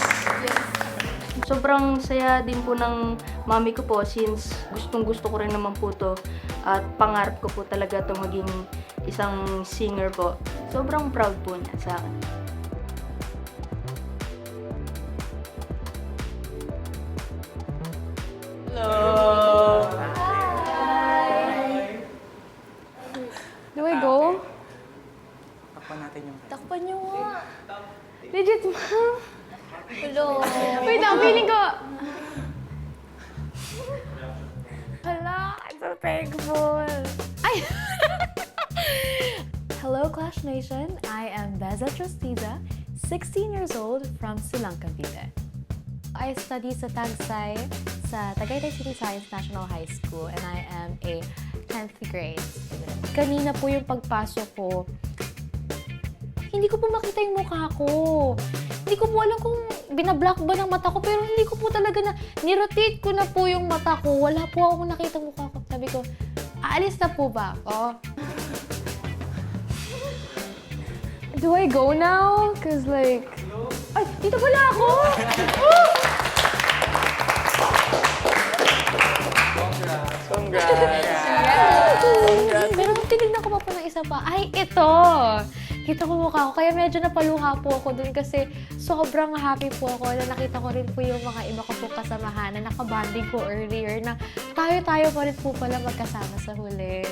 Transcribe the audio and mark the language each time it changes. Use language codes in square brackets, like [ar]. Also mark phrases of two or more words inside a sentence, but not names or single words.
[tl] Sobrang saya din po ng mami ko po since gustong-gusto ko rin naman po to at pangarap ko po talaga to maging isang singer po. Sobrang proud po niya sa akin. [en] Hello! Do I go? [tl] Takpan natin yung... Takpan niyo nga. [en] Legit, ma'am. Hello. [tl] Wait lang, feeling ko. Hala, [en] I'm so thankful. Ay! Hello, Clash Nation. I am Beza Trustiza, 16 years old from Silang, Cavite. I study sa Tagsay sa Tagaytay City Science National High School and I am a 10th grade student. [tl] Kanina po yung pagpasok ko, hindi ko po makita yung mukha ko. Hindi ko po alam kung binablock ba ng mata ko, pero hindi ko po talaga na, nirotate ko na po yung mata ko. Wala po akong nakita mukha ko. Sabi ko, aalis na po ba ako? [en] Do I go now? Cause like, [tl] ay, dito pala ako! Congrats! Pero tinignan ko pa po ng isa pa, ay, ito! Kita ko mukha ko, kaya medyo napaluha po ako dun kasi sobrang happy po ako na nakita ko rin po yung mga iba ko po kasamahan na nakabanding ko earlier na tayo-tayo pa rin po pala magkasama sa huli.